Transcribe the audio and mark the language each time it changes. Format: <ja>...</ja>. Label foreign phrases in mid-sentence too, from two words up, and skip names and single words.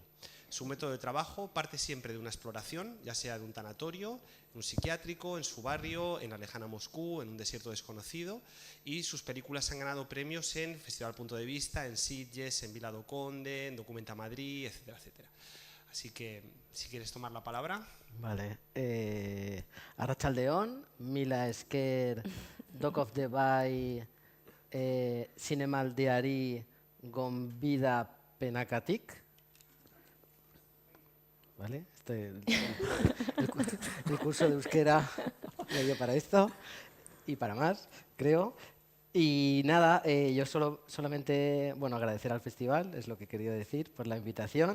<es>Su método de trabajo parte siempre de una exploración, ya sea de un tanatorio, en un psiquiátrico, en su barrio, en la lejana Moscú, en un desierto desconocido, y sus películas han ganado premios en Festival Punto de Vista, en Sitges, en Vila do Conde, en Documenta Madrid, etcétera, etcétera. Así que, si quieres tomar la palabra. Vale.</es> <eu>Arratsaldeon, mila esker Dog of the Bay zinemaldiari gonbida penakatik.</eu> <es>¿Vale? El curso de euskera me dio para esto y para más, creo. Y nada, yo solamente, bueno, agradecer al festival, es lo que he querido decir, por la invitación.</es>